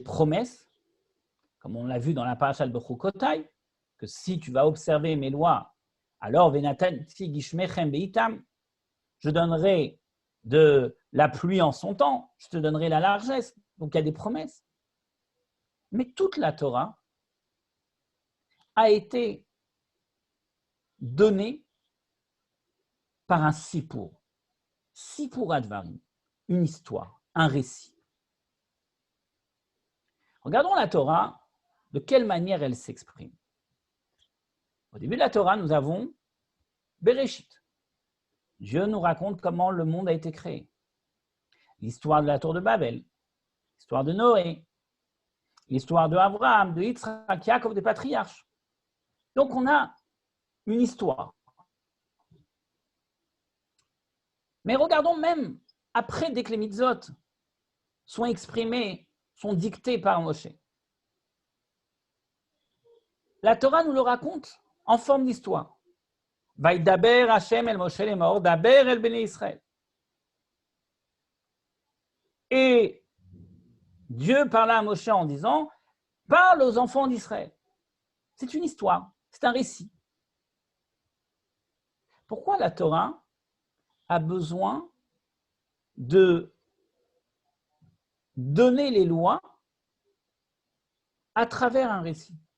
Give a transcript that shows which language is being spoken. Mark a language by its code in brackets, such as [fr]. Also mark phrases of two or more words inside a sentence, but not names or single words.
[fr] promesses, comme on l'a vu dans la paracha de Bechukotai, que si tu vas observer mes lois, alors [he] ונתתי גשמיכם בעתם, [fr] je donnerai de la pluie en son temps, je te donnerai la largesse. Donc il y a des promesses. Mais toute la Torah a été donnée par un [he] סיפור הדברים, [fr] une histoire, un récit. Regardons la Torah, de quelle manière elle s'exprime. Au début de la Torah, nous avons Bereshit. Dieu nous raconte comment le monde a été créé. L'histoire de la tour de Babel, l'histoire de Noé, l'histoire de Abraham, de Yitzhak, Yaakov, des patriarches. Donc on a une histoire. Mais regardons même après, dès que les mitzvot sont exprimés, sont dictés par Moshe. La Torah nous le raconte en forme d'histoire. [he] וידבר השם אל משה לאמר, דבר אל בני ישראל. [fr] Et Dieu parla à Moshe en disant, parle aux enfants d'Israël. C'est une histoire, c'est un récit. Pourquoi la Torah a besoin de donner les lois à travers un récit?